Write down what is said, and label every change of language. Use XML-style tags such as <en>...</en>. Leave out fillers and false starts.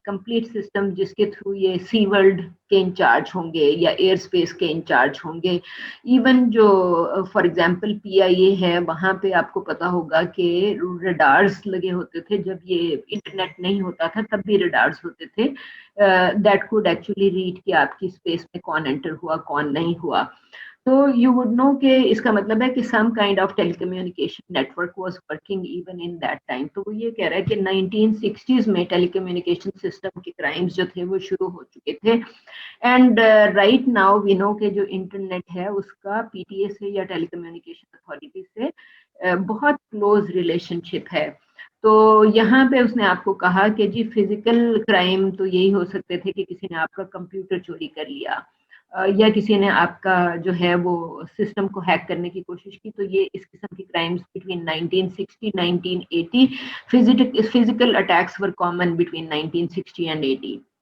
<ur>Complete system جس کے through یہ سی ورلڈ کے انچارج ہوں گے یا ایئر اسپیس کے انچارج ہوں گے. ایون جو فار ایگزامپل PIA ہے وہاں پہ آپ کو پتا ہوگا کہ ریڈارز لگے ہوتے تھے. جب یہ انٹرنیٹ نہیں ہوتا تھا تب بھی ریڈارز ہوتے تھے</ur> <en>that could actually read</en> <ur>کہ آپ کی اسپیس میں کون انٹر ہوا کون نہیں ہوا.</ur> <en>تو you would know</en> <ur>کہ اس کا مطلب ہے کہ</ur> <en>some kind of telecommunication network was working even in that time.</en> <ur>تو وہ یہ کہہ رہا ہے کہ 1960s میں ٹیلی کمیونیکیشن سسٹم کے کرائمز جو تھے وہ شروع ہو چکے تھے.</ur> <en>and right now we know</en> <ur>کہ جو انٹرنیٹ ہے اس کا پی ٹی اے سے یا ٹیلی کمیونیکیشن اتھارٹی سے بہت کلوز ریلیشن شپ ہے. تو یہاں پہ اس نے آپ کو کہا کہ جی فزیکل کرائم تو یہی ہو سکتے تھے کہ کسی نے آپ کا کمپیوٹر چوری کر لیا یا کسی نے آپ کا جو ہے وہ سسٹم کو ہیک کرنے کی کوشش کی. تو یہ اس قسم کی crimes between 1960 1980</ur> <en>Physical attacks were common between 1960 and 80.</en>